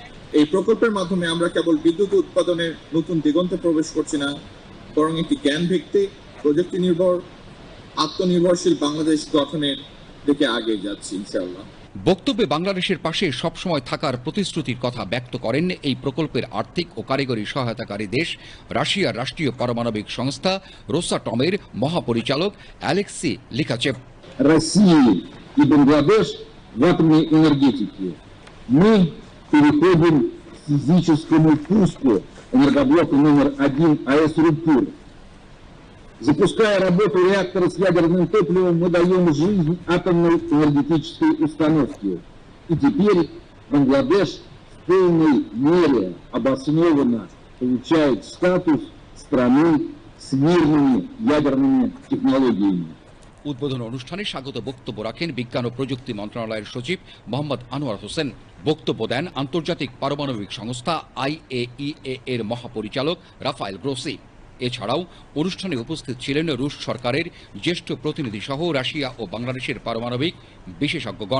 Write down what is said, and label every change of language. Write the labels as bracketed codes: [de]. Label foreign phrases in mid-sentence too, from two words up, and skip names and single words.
[bn] এই প্রকল্পের মাধ্যমে আমরা কেবল বিদ্যুৎ উৎপাদনের নতুন দিগন্তে প্রবেশ করছি না, বরং একটি জ্ঞান ভিত্তিক, প্রযুক্তি নির্ভর, আত্মনির্ভরশীল বাংলাদেশ গঠনের দিকে এগিয়ে যাচ্ছি ইনশাআল্লাহ। বক্তব্যে বাংলাদেশের পাশে সবসময় থাকার প্রতিশ্রুতির কথা ব্যক্ত করেন এই প্রকল্পের আর্থিক ও কারিগরি সহায়তাকারী দেশ রাশিয়ার রাষ্ট্রীয় পারমাণবিক সংস্থা রোসাটমের মহাপরিচালক অ্যালেক্সি লিখাচেভ। [ru] России и Бангладеш в атомной энергетике. Мы переходим к физическому пуску энергоблока номер 1 АЭС «Рупур». Запуская работу реактора с ядерным топливом, мы даем жизнь атомной энергетической установке. И теперь Бангладеш в полной мере обоснованно получает статус страны с мирными ядерными технологиями. [bn] উদ্বোধন অনুষ্ঠানে স্বাগত বক্তব্য রাখেন বিজ্ঞান ও প্রযুক্তি মন্ত্রণালয়ের সচিব মোহাম্মদ আনোয়ার হোসেন। বক্তব্য দেন আন্তর্জাতিক পারমাণবিক সংস্থা IAEA এর মহাপরিচালক রাফায়েল গ্রোসি। এছাড়াও অনুষ্ঠানে উপস্থিত ছিলেন রুশ সরকারের জ্যেষ্ঠ প্রতিনিধি সহ রাশিয়া ও বাংলাদেশের পারমাণবিক বিশেষজ্ঞগণ।